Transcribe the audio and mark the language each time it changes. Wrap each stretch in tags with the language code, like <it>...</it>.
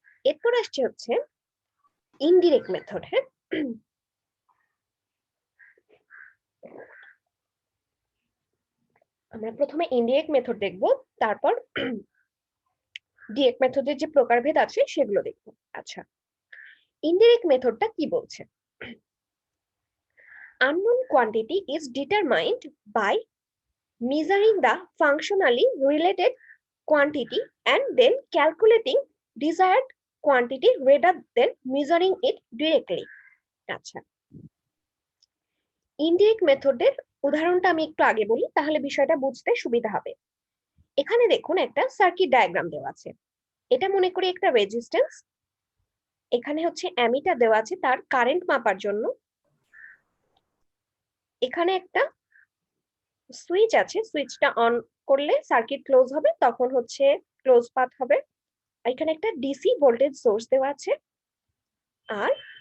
<bn>এরপর আসছে হচ্ছে ইনডিরেক্ট মেথড। হ্যাঁ, আমরা প্রথমে ইনডিরেক্ট মেথড দেখব, তারপর ডিরেক্ট মেথডের যে প্রকারভেদ আছে সেগুলো দেখব। আচ্ছা, ইনডিরেক্ট মেথডটা কি বলছে?</bn> <en>unknown quantity is determined by measuring the functionally related quantity and then calculating desired quantity rather than measuring it directly.</en> <bn>আচ্ছা, ইনডিরেক্ট মেথডের উদাহরণটা আমি একটু আগে বলি, তাহলে বিষয়টা বুঝতে সুবিধা হবে। এখানে দেখুন একটা সার্কিট ডায়াগ্রাম দেওয়া আছে, এটা মনে করি একটা রেজিস্ট্যান্স, এখানে হচ্ছে অ্যামিটার দেওয়া আছে তার কারেন্ট মাপার জন্য, এখানে একটা সুইচ আছে, সুইচটা অন করলে সার্কিট ক্লোজ হবে, তখন হচ্ছে ক্লোজ পাথ হবে। এখানে একটা ডিসি ভোল্টেজ সোর্স দেওয়া আছে, আর</bn>